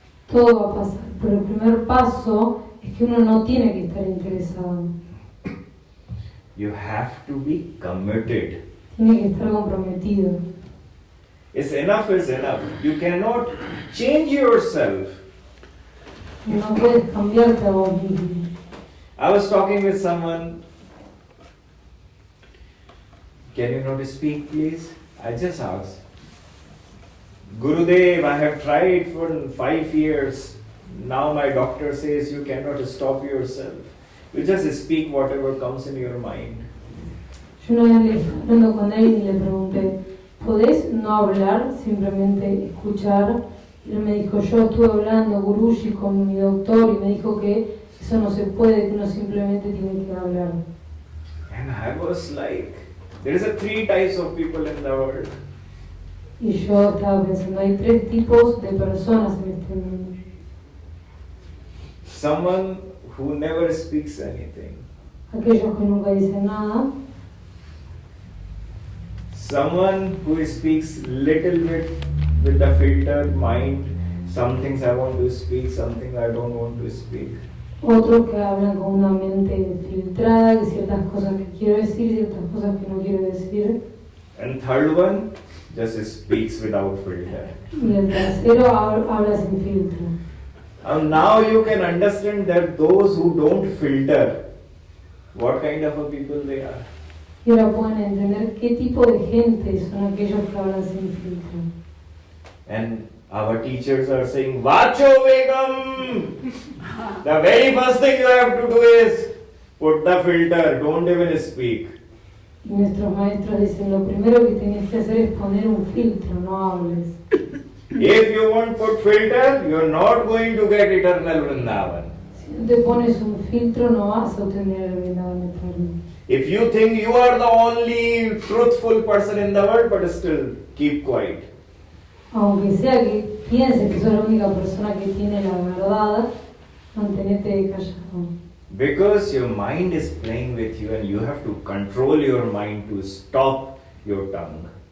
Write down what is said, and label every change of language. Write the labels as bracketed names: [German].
[Spanish] Todo va a pasar, pero el primer paso es que uno no tiene que estar interesado. [English] You have to be committed. [Spanish] Tiene que estar comprometido. [English] It's enough is enough. You cannot change yourself. [Spanish] No puedes cambiarte a vos mismo. [English] I was talking with someone. Can you not speak, please? I just asked. Gurudev, I have tried for 5 years. Now my doctor says you cannot stop yourself. You just speak whatever comes in your mind. [Spanish] Yo una vez le estaba hablando con él y le pregunté, ¿podés no hablar, simplemente escuchar? Y él me dijo, yo estuve hablando, Guruji, con mi doctor y me dijo que eso no se puede, que uno simplemente tiene que hablar. [English] And I was like, there is 3 types of people in the world. [Spanish] Y yo estaba pensando, hay 3 tipos de personas en este mundo. [English] Someone who never speaks anything. [Spanish] Aquellos que nunca dicen nada. [English] Someone who speaks little bit with the filtered mind. Some things I want to speak, some things I don't want to speak. [Spanish] Otros que hablan con una mente filtrada, que ciertas cosas que quiero decir, ciertas cosas que no quiero decir. [English] And third one just speaks without filter. [Spanish] Y el tercero habla sin filtro. [English] And now you can understand that those who don't filter, what kind of a people they are. [Spanish] Y ahora pueden entender qué tipo de gente son aquellos que hablan sin filtro. [English] And our teachers are saying, Vacho Begum! The very first thing you have to do is put the filter, don't even speak. [Spanish] Y nuestros maestros dicen, lo primero que tienes que hacer es poner un filtro, no hables. [English] If you won't put filter, you're not going to get eternal Vrindavan. [Spanish] Si no te pones un filtro, no vas a obtener el Vrindavan eterno. [English] If you think you are the only truthful person in the world, but still keep quiet. [Spanish] Aunque sea que pienses que sos la única persona que tiene la verdad, mantenete callado. [English] Because your mind is playing with you and you have to control your mind to stop your tongue.